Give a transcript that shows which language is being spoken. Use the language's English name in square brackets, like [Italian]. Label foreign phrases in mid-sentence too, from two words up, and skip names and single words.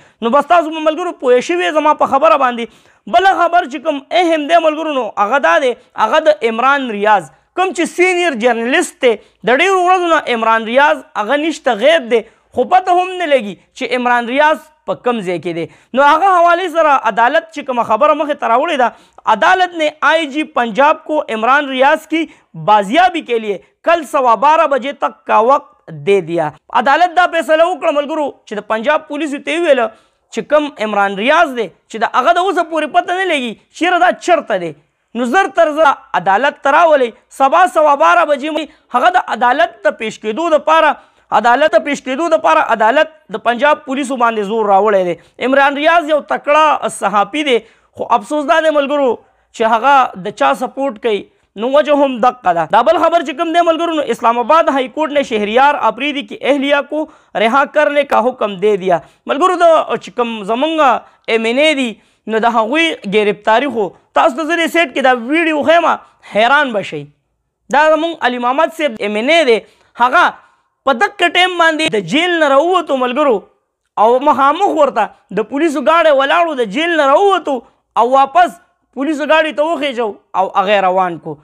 [Pashto] نو بس تاسو به ملګرو پوه شوي زما په خبره باندې. بله خبر چې کوم اهم دی ملګرو نو هغه دا دی هغه د عمران ریاض کوم چې سینیر جرنلست دی د ډېرو ورځو نه عمران ریاض هغه نشته غیب دی خو پته هم نه لګي چې عمران ریاض په کم ځای کې دی. نو هغه حوالې سره عدالت چې کومه خبره مخې ته راوړې ده [Urdu] عدالت نے آئی جی پنجاب کو عمران ریاض کی بازیابی کے لیے کل 12:15 بجے تک کا وقت دے دیا. [Pashto] عدالت دا فیصله وکړه ملګرو چې د پنجاب پولیسو ته ویل چې کوم عمران ریاض دی چې د هغه د اوسه پورې پته نه لګي چیرې دا چرته دی. نو زر تر زر عدالت ته راولئ سبا 12:15 بجې هغه د عدالت ته پیش کېدو دپاره عدالت د پنجاب پولیسو باندې زور راوړی دی. عمران ریاض یو تکړه صحافي دی خو افسوس دا دی ملګرو چې هغه د چا سپورټ کوي نو وجه هم دقه ده. دا بل خبر چې کوم دی ملګرو نو [Urdu] اسلام آباد ہائی کورٹ نے شہریار آفریدی کی اہلیہ کو رہا کرنے کا حکم دے دیا. [Pashto] ملګرو د چې کوم زمونږ MNA دي نو د هغوی ګرفتاري خو تاسو ته زه سیټ کې دا ویډیو ښیم حیران به شئ. دا زمونږ علي محمد صاحب MNA دی هغه په دقه ټایم باندې د جیل نه راووتو ملګرو او مخامخ ورته د پولیسو ګاډی ولاړو د جیل نه راووتو او واپس پولیسو ګاډي ته وخیژو او هغه روان کو.